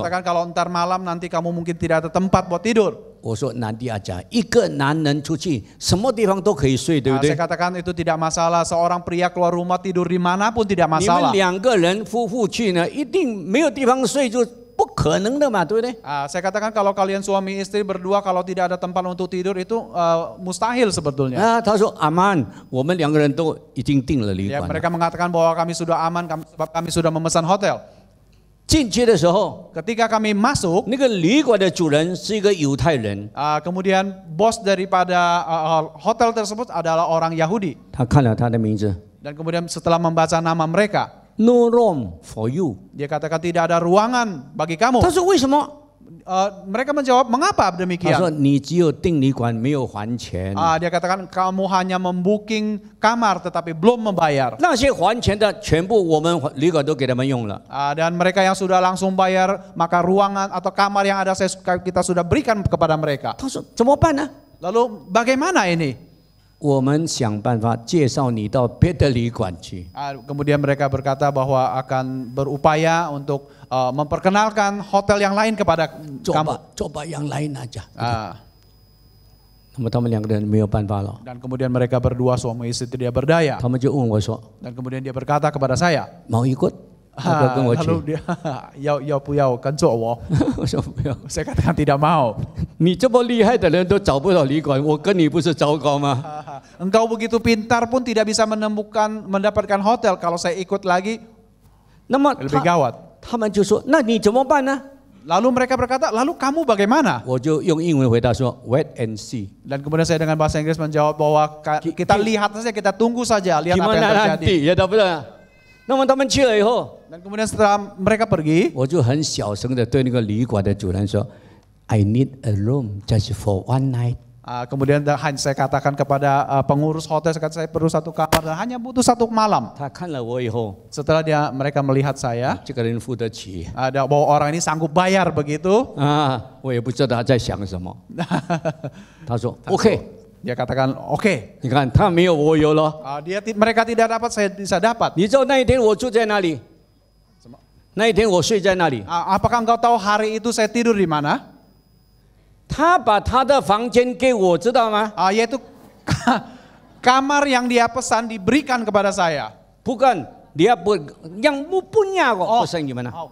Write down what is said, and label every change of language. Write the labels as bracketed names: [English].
[Indonesian] katakan kalau ntar malam nanti kamu mungkin tidak ada tempat buat tidur. [Chinese] 我说南地亚家一个男人出去什么地方都可以睡，对不 [Indonesian] Saya [Chinese] 对？ [Indonesian] katakan itu tidak masalah, seorang pria keluar rumah tidur dimanapun tidak [Chinese] 你们 [Indonesian] masalah. [Chinese] 两个人夫妇去呢，一定没有地方睡，就不可能的嘛，对不对？ [Indonesian] Saya katakan kalau kalian suami istri berdua kalau tidak ada tempat untuk tidur itu mustahil sebetulnya. [Chinese] 啊，他说阿曼，我们两个人都已经订了旅 [Indonesian] Ya, [Chinese] 馆了。 [Indonesian] mereka mengatakan bahwa kami sudah aman sebab kami sudah memesan hotel. [Chinese] 进去的时候， [Indonesian] Ketika kami masuk, [Chinese] 那个旅馆的主人是一个犹太人， [Indonesian] kemudian bos daripada hotel tersebut adalah orang Yahudi. [Chinese] 他看了他的名字 [Indonesian] Dan kemudian setelah membaca nama mereka, [English] ，No room for you。 [Indonesian] dia katakan tidak ada ruangan bagi kamu. [Chinese] 他说为什么？ [Indonesian] Mereka menjawab, mengapa [Chinese] 他 [Indonesian] demikian? [Chinese] 说你只有订旅馆，没有还钱。 [Indonesian] Dia katakan kamu hanya membooking kamar tetapi belum membayar. [Chinese] 那些还钱的全部我们旅馆都给他们用了。 [Indonesian] Dan mereka yang sudah langsung bayar, maka ruangan atau kamar yang ada kita sudah berikan kepada mereka. [Chinese] 他说怎么办呢？ [Indonesian] Lalu bagaimana ini? [Chinese] 我们想办法介绍你到别的旅馆去。 [Indonesian] Kemudian mereka berkata bahwa akan berupaya untuk memperkenalkan hotel yang lain kepada [Chinese] 走 [Indonesian] kamu. [Chinese] 吧，走吧， [Indonesian] yang lain aja。 [Chinese] 那么他们两个人没有办法了， [Indonesian] Dan kemudian mereka berdua suami istri tidak berdaya. [Chinese] 他们就问我说 [Indonesian] Dan kemudian dia berkata kepada saya, [Chinese] 毛ikut，要不要跟我去？ [Indonesian] lalu dia, [Chinese] 要不要跟着我？我说不要。 [Indonesian] Saya katakan tidak mau. [Chinese] 你这么厉害的人都找不到旅馆，我跟你不是糟糕吗？ [Indonesian] Engkau begitu pintar pun tidak bisa mendapatkan hotel. Kalau saya ikut lagi [Chinese] 那么 [Indonesian] lebih gawat. [Chinese] 他们就说，那你怎么办呢？ [Indonesian] Lalu mereka berkata, lalu kamu bagaimana? [Chinese] 我就用英文回答说 ， [English] wait and see。 [Indonesian] Dan kemudian saya dengan bahasa Inggris menjawab bahwa kita lihat saja, kita tunggu saja, lihat apa yang Gimana terjadi. nanti ya [Chinese] 对不对？那么他们去了以后， [Indonesian] Dan kemudian setelah mereka pergi, [Chinese] 我就很小声的对那个旅馆的主人说 ， [English] I need a room just for one night。 [Indonesian] kemudian saya katakan kepada pengurus hotel, saya perlu satu kamar dan hanya butuh satu malam. [Chinese] 他看了我以后， [Indonesian] Setelah mereka melihat saya, [Chinese] 这个人付得起 [Indonesian] bahwa orang ini sanggup bayar begitu. [Chinese] 啊，我也不知道他在想什么。他说 OK， [Indonesian] Dia katakan oke. [Chinese] 你看他没有我有了。 [Indonesian] Mereka tidak dapat, saya bisa dapat. [Chinese] 你知道那一天我住在哪里？那一天我睡在那里。 [Indonesian] Apakah engkau tahu hari itu saya tidur di mana? [Chinese] 他把他的房间给我，知道吗？ [Indonesian] Yaitu kamar yang dia pesan diberikan kepada saya. Bukan, dia yang punya kok pesan gimana?